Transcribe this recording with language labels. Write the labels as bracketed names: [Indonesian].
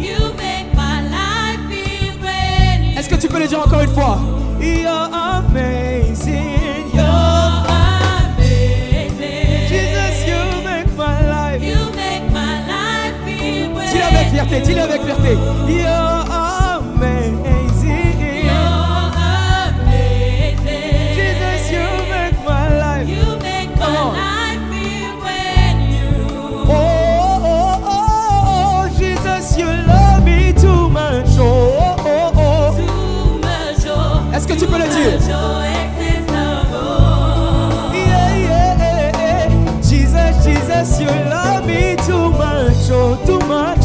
[English] You make my life feel brand new. [French] Est-ce que tu peux le dire encore une fois? [English] You're amazing. You're You're amazing. Jesus, you make my life. You make my life feel brand [French] Dis-le avec fierté, dis-le avec fierté. [English] You're amazing. You're amazing. Jesus, you make my life. You make my Come on. life feel brand new. Oh, oh, oh, oh, Jesus, you love me too much. Oh, oh, oh, oh. Too much joy. [French] Est-ce que tu peux le dire? [English] Too much joy, excess love. Yeah, yeah, yeah. Jesus, Jesus, you love me too much. Oh, too much.